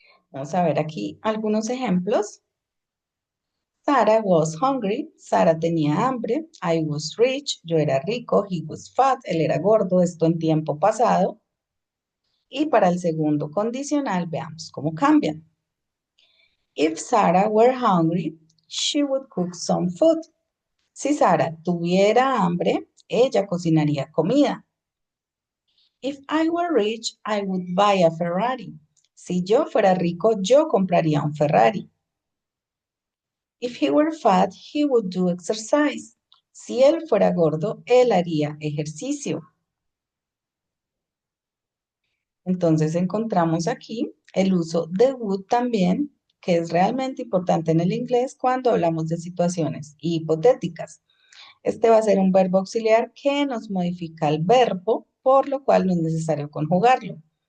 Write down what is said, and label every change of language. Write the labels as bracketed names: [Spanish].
[Spanish] Vamos a ver aquí algunos ejemplos. [English] Sarah was hungry. [Spanish] Sara tenía hambre. [English] I was rich. [Spanish] Yo era rico. [English] He was fat. [Spanish] Él era gordo. Esto en tiempo pasado. Y para el segundo condicional, veamos cómo cambian. [English] If Sarah were hungry, she would cook some food. [Spanish] Si Sara tuviera hambre, ella cocinaría comida. [English] If I were rich, I would buy a Ferrari. [Spanish] Si yo fuera rico, yo compraría un Ferrari. [English] If he were fat, he would do exercise. [Spanish] Si él fuera gordo, él haría ejercicio. Entonces encontramos aquí el uso de would también, que es realmente importante en el inglés cuando hablamos de situaciones hipotéticas. Este va a ser un verbo auxiliar que nos modifica el verbo, por lo cual no es necesario conjugarlo.